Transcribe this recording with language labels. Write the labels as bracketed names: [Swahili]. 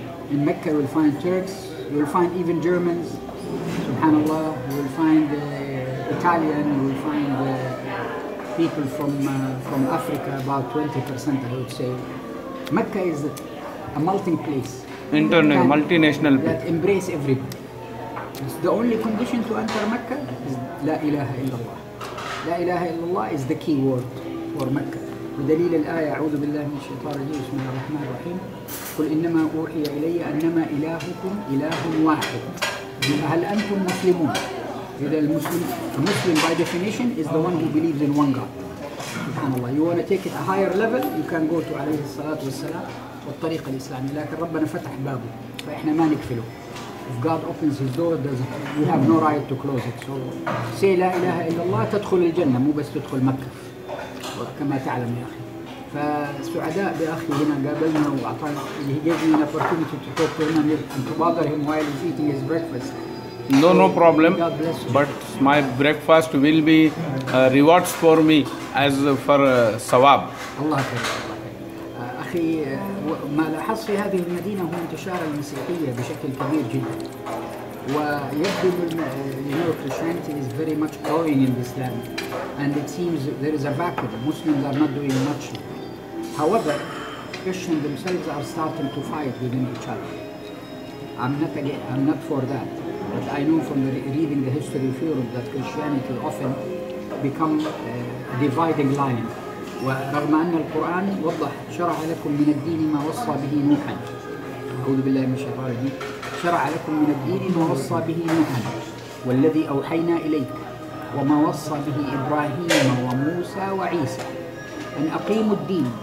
[English] In Mecca you will find Turks, you will find even Germans, subhanallah, you will find Italian, you will find people from Africa, about 20% I would say. Mecca is a melting place. Multinational place. That embrace everybody. The only condition to enter Mecca is La ilaha illallah. La ilaha illallah is the key word for Mecca. [Arabic] بدليل الآية أعوذ بالله من الشيطان الرجيم بسم الله الرحمن الرحيم قل إنما أوحي إلي أنما إلهكم إله واحد هل أنتم مسلمون؟ إذا [English] a Muslim by definition is the one who believes in one God. SubhanAllah. You want to take it a higher level, you can go to [Arabic] عليه الصلاة والسلام والطريقة الإسلامية، لكن ربنا فتح بابه فإحنا ما نقفله. [English] If God opens his door, we have no right to close it. So say [Arabic] لا إله إلا الله تدخل الجنة، مو بس تدخل مكة كما تعلم يا أخي. فسعداء بأخي هنا قابلنا وأعطانا، [English] he gave me an opportunity to talk to him and to bother him while he's eating his breakfast. No problem. But my breakfast will be rewards for me as for sawab. [Arabic] الله خير. أخي ما لاحظت في هذه المدينة هو انتشار المسيحية بشكل كبير جدا. ويبدو [English] Christianity is very much growing in this land, and it seems there is a vacuum. Muslims are not doing much. However, Christians themselves are starting to fight within each other. I'm not for that, but I know from reading the history of Europe that Christianity often become a dividing line. [Arabic] ورغم أن القرآن وضح شرع لكم من الدين ما وصى به نوحا أعوذ بالله من الشيطان الرجيم شرع لكم من الدين ما وصى به نوحا والذي أوحينا إليك وما وصى به إبراهيم وموسى وعيسى أن أقيموا الدين